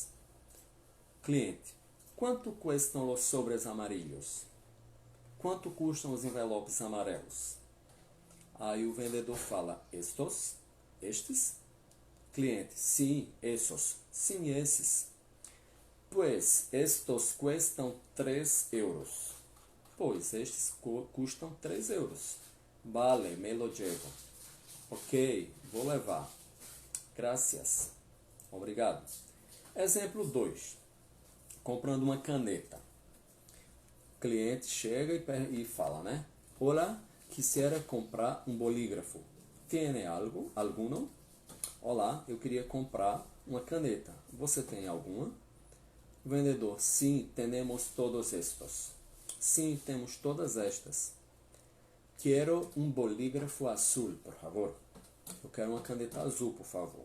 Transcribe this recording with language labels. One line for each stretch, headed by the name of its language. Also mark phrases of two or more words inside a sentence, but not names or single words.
Portuguese: Cliente. Quanto custam os
Spanish: sobres amarillos?
Portuguese: Quanto custam os envelopes amarelos? Aí o vendedor fala, estes? Cliente, sim, esses. Sim, esses.
Spanish: Pues, estos custam 3 euros.
Portuguese: Pois, estes custam 3 euros.
Spanish: Vale, me lo llevo.
Portuguese: Ok, vou levar. Gracias. Obrigado. Exemplo 2. Comprando uma caneta. O cliente chega e fala, né? Olá,
Spanish: quisiera comprar um bolígrafo. Tiene algo? Alguno?
Portuguese: Olá, eu queria comprar uma caneta. Você tem alguma? Vendedor, sim, temos todos estes. Sim, temos todas estas. Quero um bolígrafo azul, por favor. Eu quero uma caneta azul, por favor.